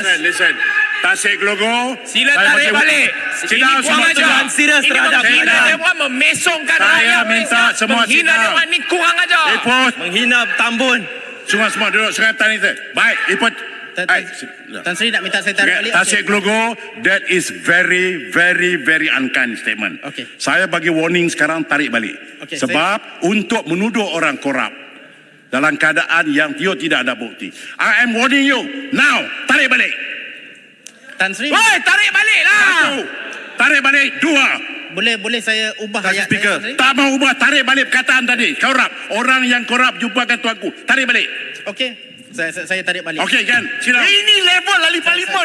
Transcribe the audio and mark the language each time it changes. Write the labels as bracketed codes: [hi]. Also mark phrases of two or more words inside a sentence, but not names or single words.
[en] Listen. Tasik Glogor. [ms] Sila tarik balik. Sidang semua Tuduhan serius terhadap Menghina kerajaan. Dewan, memesongkan Saya rakyat minta Malaysia. semua Menghina sidang. Dewan ni kurang aja. Ipot. Menghina Tambun. Semua duduk sekatan itu. Baik, Ipot. Tan Sri nak minta saya tarik balik. Tasik Glogor, [en] that is very unkind statement. [ms] Okey. Saya bagi warning sekarang, tarik balik. Okey, Sebab untuk menuduh orang korup dalam keadaan yang dia tidak ada bukti. [en] I am warning you now, [ms] tarik balik. Tan Sri, Woi, tarik balik lah. Satu, tarik balik. Dua, boleh saya ubah Tan ayat Speaker. saya, Tan Sri? tak mau ubah, tarik balik perkataan tadi. Korup, orang yang korup jumpakan tuanku. Tarik balik. Okey. Saya tarik balik. Okey kan? Sila. Ini level ahli parlimen